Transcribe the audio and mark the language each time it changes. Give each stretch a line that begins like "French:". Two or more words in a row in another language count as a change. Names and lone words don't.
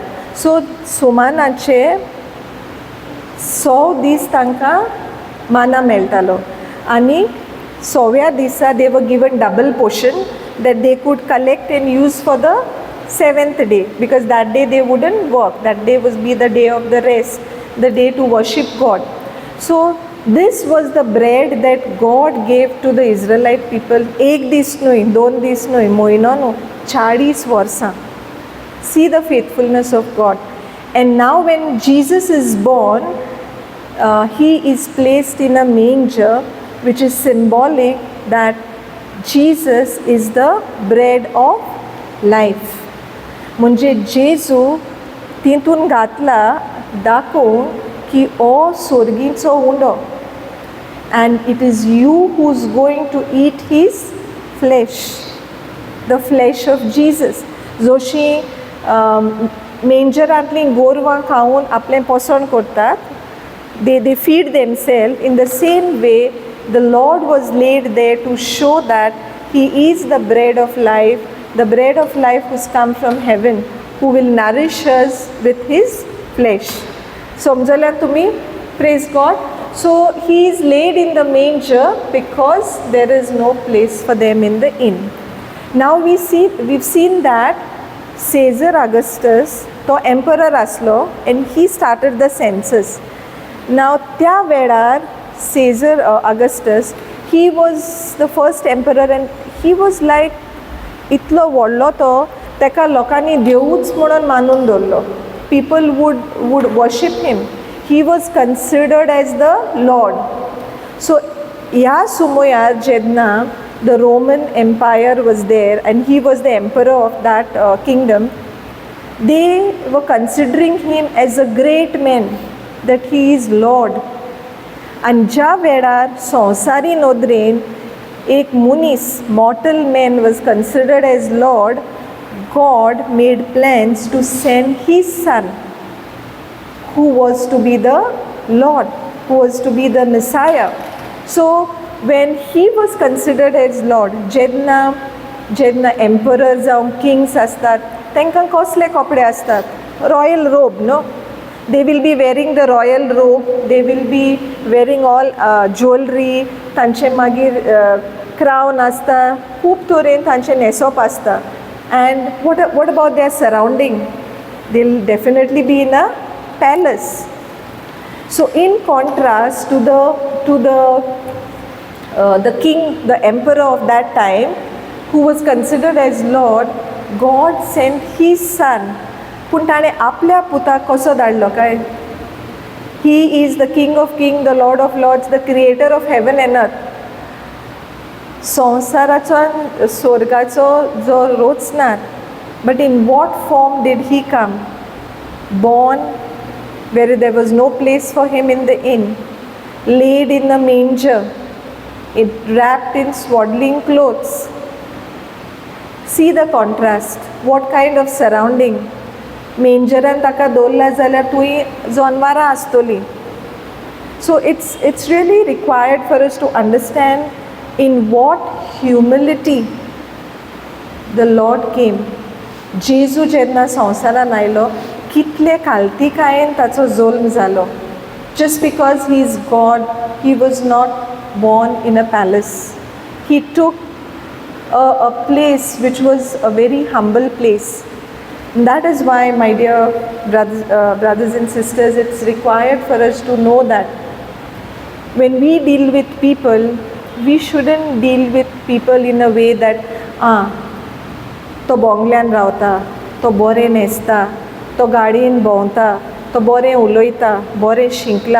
Konkani: सो सुमानाचे 6 दीस तांकां माना मेळटालो आनी 6व्या दिसा
English: they were given double portion that they could collect and use for the 7th day, because that day they wouldn't work. That day was be the day of the rest, the day to worship God. So this was the bread that God gave to the Israelite people.
Konkani: एक दीस न्हय, 2 दीस न्हय, म्हयनो न्हय, 40 वर्सां.
English: See the faithfulness of God. And now when Jesus is born, he is placed in a manger, which is symbolic that Jesus is the bread of life.
Konkani: म्हणजे जेजू तितून घातला दाखोवन की हो सोर्गीचो उंडो
English: and it is you who's going to eat his flesh, the flesh of Jesus.
Konkani: जोशी मेंजरांतली गोरवां खावन आपलें पोसण करतात,
English: they feed themselves. In the same way, the Lord was laid there to show that he is the bread of life, the bread of life who's come from heaven, who will nourish us with his flesh.
Konkani: समजल्यार तुमी?
English: Praise God. So he is laid in the manger because there is no place for them in the inn. Now we've seen that Caesar Augustus
Konkani: तो emperor aslo
English: and he started the census. Now
Konkani: त्या वेळार
English: Caesar Augustus, he was the first emperor and he was like
Konkani: इतलो व्हडलो तो, तेका लोकांनी देवूच म्हणून मानून दवरलो.
English: People would worship him. He was considered as the Lord. So
Konkani: ह्या सुमयार जेन्ना
English: the Roman Empire was there and he was the emperor of that kingdom, they were considering him as a great man, that he is Lord.
Konkani: आनी ज्या वेळार संवसारी नोदरेन एक मनीस,
English: mortal man was considered as Lord, God made plans to send his son, who was to be the Lord, who was to be the Messiah. So when he was considered as Lord,
Konkani: जेन्ना emperor जावं kings असतात तांकां कसले कपडे असतात?
English: royal robe न्हू. They will be wearing the royal robe, they will be wearing all jewelry,
Konkani: तांचे मागीर crown आसता, खूब तरेन तांचे न्हेसप आसता.
English: And what about their surrounding? They'll definitely be in a palace. So in contrast to the king, the emperor of that time, who was considered as Lord, God sent his son.
Konkani: पूण ताणें आपल्या पुताक कसो धाडलो काय?
English: he is the king of king, the lord of lords, the creator of heaven and earth.
Konkani: संवसाराचो स्वर्गाचो जो रोचनार,
English: but in what form did he come? born where there was no place for him in the inn, laid in the manger, wrapped in swaddling clothes. See the contrast. What kind of surrounding?
Konkani: मेंजरान ताका दवरला जाल्यार थंय जनवरां आसतलीं.
English: So it's really required for us to understand in what humility the Lord came.
Konkani: जेजू जेन्ना संवसारान आयलो, कितले काल्तिकायेन ताचो जल्म जालो.
English: Just because he is God, he was not born in a palace. He took a place which was a very humble place. And that is why, my dear brothers and sisters, it's required for us to know that when we deal with people, we shouldn't deal with people in a way that
Konkani: तो बोंगल्यान रावता, तो बरें न्हेसता, तो गाडयेन भोंवता, तो बरें उलयता, बरें शिंकला.